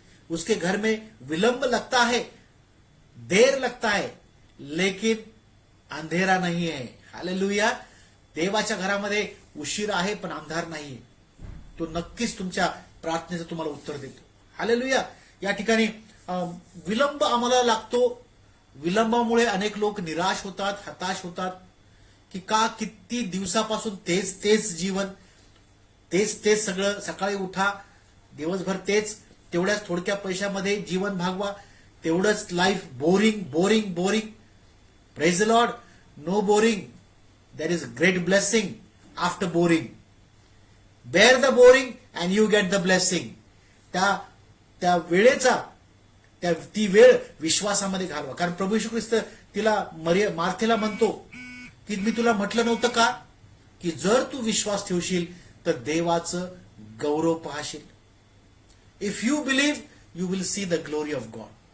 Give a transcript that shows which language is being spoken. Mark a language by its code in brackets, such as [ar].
[hi] उसके घर में विलंब लगता है, देर लगता है, लेकिन अंधेरा नहीं है. हालेलुया. [mr] देवाच्या घरामध्ये उशीर आहे पण अंधार नाहीये. तो नक्कीच तुमच्या प्रार्थनेचं तुम्हाला उत्तर देतो. हालेलुया. या ठिकाणी विलंब आम्हाला लागतो. विलंबामुळे अनेक लोक निराश होतात, हताश होतात की का किती दिवसापासून तेच जीवन, तेच सगळं. सकाळी उठा, दिवसभर तेच, तेवढ्याच थोडक्या पैशामध्ये जीवन भागवा, तेवढंच life. [en] Boring. Praise the Lord. No boring. There is great blessing after boring. Bear the boring and you get the blessing. [mr] त्या वेळेचा ती वेळ विश्वासामध्ये घालवा. कारण प्रभू येशू ख्रिस्त तिला मार्थेला म्हणतो की मी तुला म्हटलं नव्हतं का की जर तू विश्वास ठेवशील तर देवाचं गौरव पाहशील. [en] If you believe you will see the glory of God.